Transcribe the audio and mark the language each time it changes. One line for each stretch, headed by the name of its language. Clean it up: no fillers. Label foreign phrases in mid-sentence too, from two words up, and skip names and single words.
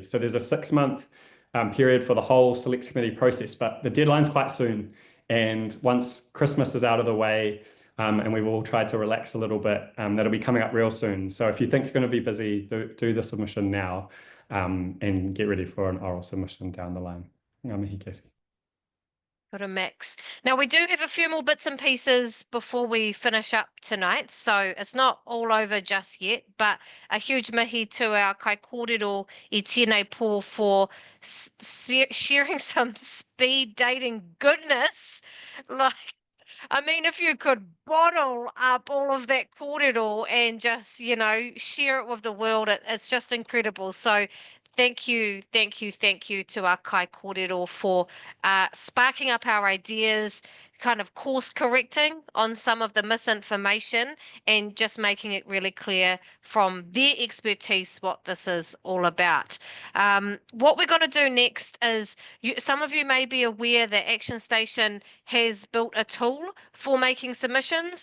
English: So there's a 6-month period for the whole select committee process, but the deadline's quite soon. And once Christmas is out of the way, and we've all tried to relax a little bit, that'll be coming up real soon. So if you think you're going to be busy, do the submission now, and get ready for an oral submission down the line.
Māori: Ngā mihi, Casey.
English: Got a mix. Now, we do have a few more bits and pieces before we finish up tonight, so it's not all over just yet, but a huge mihi to our
Māori: kai kōrero I tēnei pō
English: for sharing some speed dating goodness. Like, I mean, if you could bottle up all of that kōrero and just, share it with the world, it's just incredible. So thank you to our
Māori: kai kōrero
English: for sparking up our ideas, kind of course correcting on some of the misinformation and just making it really clear from their expertise what this is all about. What we're going to do next is, some of you may be aware that Action Station has built a tool for making submissions.